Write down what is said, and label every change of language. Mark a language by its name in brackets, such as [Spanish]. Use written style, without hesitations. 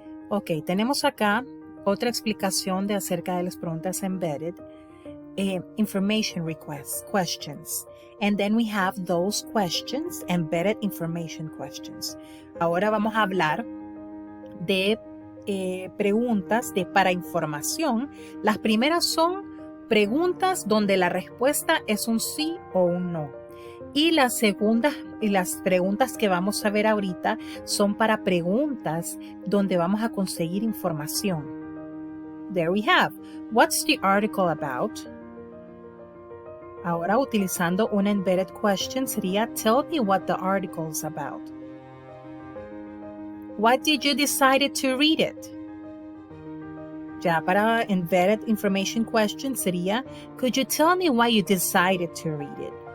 [Spanish] Ok, tenemos acá otra explicación de acerca de las preguntas embedded. [English] Information requests, questions. And then we have those questions, embedded information questions. [Spanish] Ahora vamos a hablar de preguntas para información. Las primeras son preguntas donde la respuesta es un sí o un no. Y las segundas y las preguntas que vamos a ver ahorita son para preguntas donde vamos a conseguir información. [English] There we have. What's the article about? [Spanish] Ahora utilizando una [English] embedded question [Spanish] sería [English] tell me what the article is about. Why did you decide to read it? [Spanish] Ya para [English] embedded information question [Spanish] sería [English] could you tell me why you decided to read it?